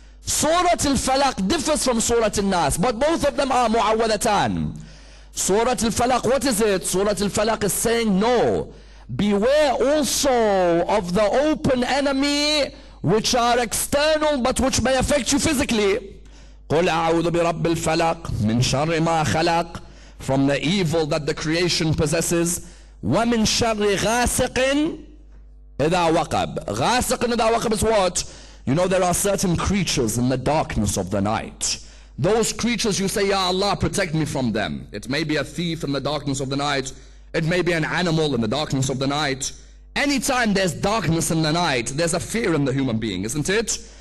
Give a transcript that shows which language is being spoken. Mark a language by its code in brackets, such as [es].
[en] Surah Al-Falaq differs from Surah An-Nas, but both of them are Mu'awwadhatan. Surah Al-Falaq, what is it? Surah Al-Falaq is saying, no, beware also of the open enemy which are external but which may affect you physically. [ar] قُلْ أَعُوذُ بِرَبِّ الْفَلَقِ مِنْ شَرِّ مَا خَلَقَ, [en] from the evil that the creation possesses. [ar] وَمِنْ شَرِّ غَاسِقٍ إِذَا وَقَبْ. غَاسِقٍ إِذَا وَقَبْ [en] is what? You know, there are certain creatures in the darkness of the night. Those creatures, you say, Ya Allah, protect me from them. It may be a thief in the darkness of the night. It may be an animal in the darkness of the night. Anytime there's darkness in the night, there's a fear in the human being, isn't it?